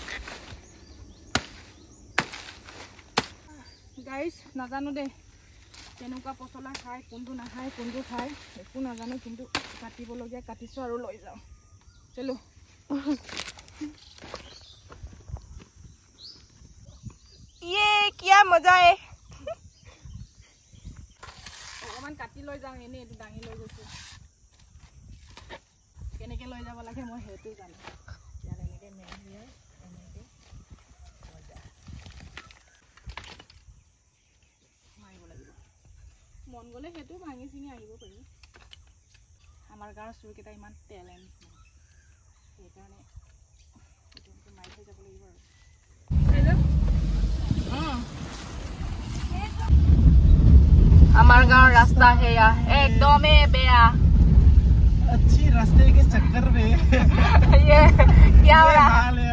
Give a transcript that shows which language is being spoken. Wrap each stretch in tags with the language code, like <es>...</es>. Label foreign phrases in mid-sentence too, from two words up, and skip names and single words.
<as>গাইস নাজানো দে কেনেকুৱা পচলা খায়, কোনটো নাখায়, কোনটো খায় একো নাজানো, কিন্তু কাটিবলগীয়া কাটিছোঁ আৰু লৈ যাওঁ। চলো।</as> <hi>ये क्या मजा है।</hi> <as>অকণমান কাটি লৈ যাওঁ, এনেই এইটো দাঙি লৈ গৈছোঁ। কেনেকৈ লৈ যাব লাগে মই সেইটো জানো। ইয়াত এনেকৈ মেৰিয়াই এনেকৈ মাৰিব লাগিব। মন গ'লে সেইটো ভাঙি চিঙি আহিব পাৰি। আমাৰ গাঁৱৰ চোৰকেইটা ইমান টেলেণ্ট নাই, সেইকাৰণে সেইটো মাৰি থৈ যাব লাগিব আৰু। আমাৰ গাঁৱৰ ৰাস্তা সেয়া একদমেই বেয়া।</as> <hi>अच्छी रास्ते के चक्कर में ये क्या हो रहा हाल है</hi>